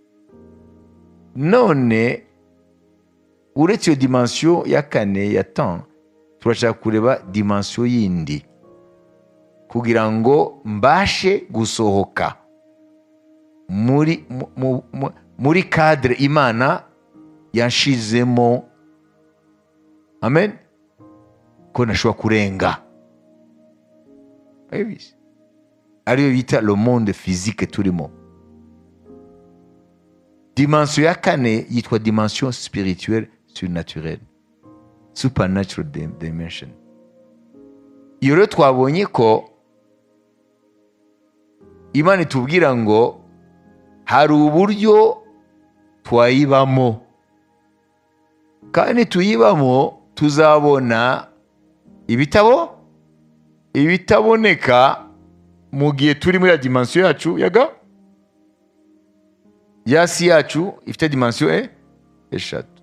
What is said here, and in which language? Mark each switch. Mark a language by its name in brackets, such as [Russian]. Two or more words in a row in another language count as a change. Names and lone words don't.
[Kinyarwanda] None uretse iyo dimension ya kane ya temps, turashaka kureba dimension yindi kugira ngo mbashe gusohoka muri cadre Imana yanshizemo. Amen. Ko nashobora kurenga. Ariyo bita [French] le monde physique [Kinyarwanda] turimo. Dimension ya kane yitwa [French] dimension spirituelle surnaturelle, [English] supernatural dimension. [Kinyarwanda] Iyo rero twabonye ko Imana itubwira ngo hari uburyo twayibamo, kandi tuyibamo tuzabona ibitaboneka mu gihe turi muri dimension yacu yasi yacu ifite dimension eshatu.